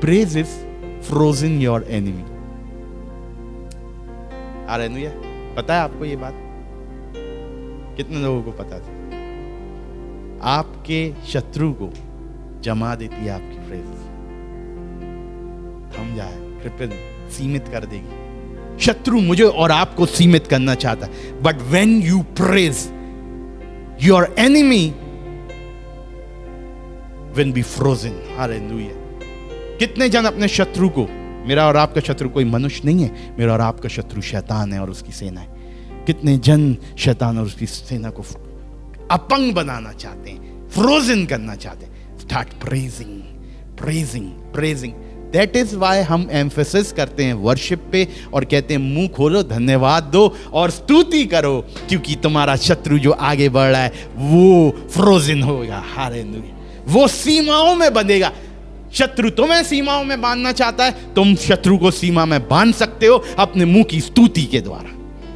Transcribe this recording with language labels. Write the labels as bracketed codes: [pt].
[en] Praises frozen your enemy. [hi] Hallelujah. पता है आपको ये बात? कितने लोगों को पता था? आपके शत्रु को जमा देती है आपकी फ्रेज, थम जाए, कृपया सीमित कर देगी। शत्रु मुझे और आपको सीमित करना चाहता है, [en] But when you praise your enemy will be frozen. Hallelujah. [hi] कितने जन अपने शत्रु को, मेरा और आपका शत्रु कोई मनुष्य नहीं है, मेरा और आपका शत्रु शैतान है और उसकी सेना है। कितने जन शैतान और उसकी सेना को अपंग बनाना चाहते हैं, फ्रोजन करना चाहते हैं। [en] Start praising, praising, praising. That is why [hi] हम emphasis करते हैं worship पे और कहते हैं मुंह खोलो, धन्यवाद दो और स्तुति करो, क्योंकि तुम्हारा शत्रु जो आगे बढ़ रहा है वो फ्रोजन होगा। हालेलुया। वो सीमाओं में बंधेगा। शत्रु तुम्हें सीमाओं में बांधना चाहता है, तुम शत्रु को सीमा में बांध सकते हो अपने मुंह की स्तुति के द्वारा।